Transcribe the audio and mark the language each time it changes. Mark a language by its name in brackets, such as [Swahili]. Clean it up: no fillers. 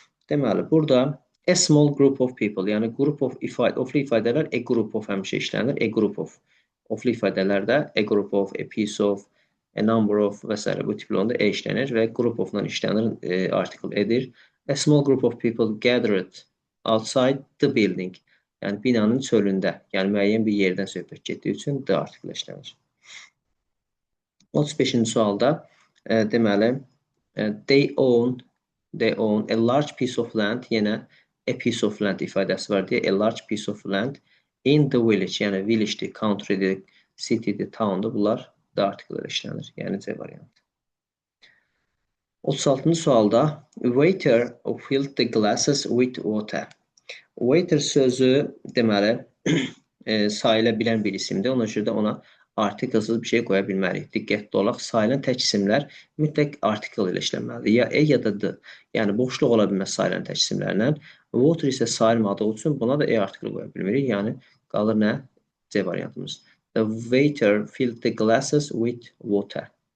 [Azerbaijani] Deməli, burada [English] a small group of people, [Azerbaijani] yəni group of oflu ifadələr a group of həmişə işlənir. A group of oflu ifadələrdə a group of, a piece of, a number of və s. bu tipli onda E işlənir və group of-dan işlənir, article edir. [English] A small group of people gathered outside the building. [Azerbaijani] Yəni binanın çölündə, yəni müəyyən bir yerdən söhbət getdiyi üçün the article işlənir. 35-ci sualda deməli [English] they own a large piece of land, [Azerbaijani] yenə a piece of land ifadəsi var deyə [English] a large piece of land in the village, [Azerbaijani] yəni village-dir, country-dir, city-dir, town-dur, bunlar the article ilə işlənir. Yəni C variantı. 36-cı sualda [English] waiter filled the glasses with water. [Azerbaijani] Waiter sözü deməli sayıla bilən bir isimdir. Ona görə də ona artiklesız bir şey qoya bilmərik. Diqqətli olaq. Sayılan tək isimlər mütləq article ilə işlənməlidir. Ya E ya da D. Yəni boşluq ola bilməz sayılan tək isimlərlə. Water isə sayılmadığı üçün buna da E article qoya bilmirik. Yəni qalır nə? C variantımız. [English] The waiter filled the glasses with water.